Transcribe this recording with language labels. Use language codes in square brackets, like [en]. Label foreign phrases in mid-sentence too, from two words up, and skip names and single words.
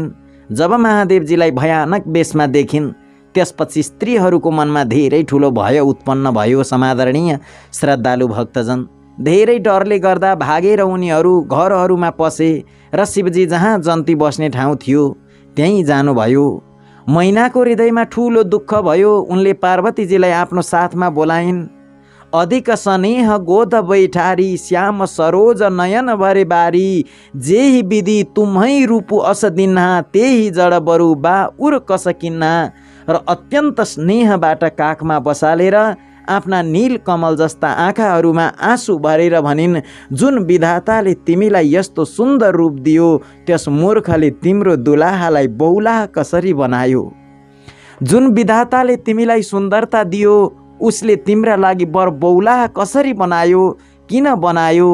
[ne] जब महादेवजीलाई भयानक वेशमा देखिन् त्यसपछि स्त्रीहरूको मनमा धेरै ठुलो भय उत्पन्न भयो। समादरणीय श्रद्धालु भक्तजन, धेरै डरले गर्दा भागेर उनीहरू घरहरूमा पसे र शिवजी जहाँ जन्ती बस्ने ठाउँ थियो त्यहीँ जानुभयो। मैनाको हृदयमा ठुलो दुःख भयो। उनले पार्वतीजीलाई आफ्नो साथमा बोलाइन्। [awa] अधिक स्नेह गोद बैठारी, श्याम सरोज नयन भरे बारी, जेही विधि तुम्है रूपु अस दिन्हा, तेही जड बरु बा उर कस किन्हा। [ne] र अत्यन्त स्नेहबाट काखमा बसालेर आफ्ना नील कमल जस्ता आँखाहरूमा आँसु भरेर भनिन्, जुन विधाताले तिमीलाई यस्तो सुन्दर रूप दियो त्यस मूर्खले तिम्रो दुलाहालाई बौलाह कसरी बनायो। जुन विधाताले तिमीलाई सुन्दरता दियो उसले तिम्रा लागि बर बौलाह कसरी बनायो, किन बनायो।